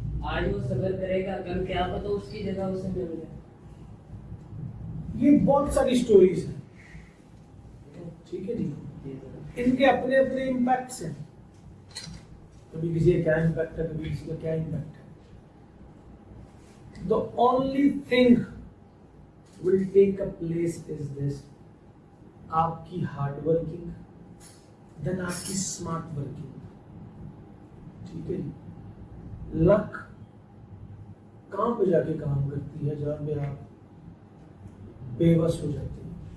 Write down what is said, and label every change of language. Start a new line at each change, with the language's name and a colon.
Urdu: آج وہ صبر کرے گا کل کیا پتہ اس کی جگہ اسے مل جائے. یہ بہت ساری سٹوریز ہیں. ٹھیک ہے جی. ان کے اپنے اپنے امپیکٹس ہیں. کبھی کسی کا کیا امپیکٹ ہے کبھی کسی کا کیا امپیکٹ ہے.
English: The only thing will take a place is this.
Urdu: آپ کی ہارڈ ورکنگ دین آپ کی اسمارٹ ورکنگ. ٹھیک ہے جی. لک کہاں پہ جا کے کام کرتی ہے جہاں پہ آپ بے بس ہو جاتے ہیں.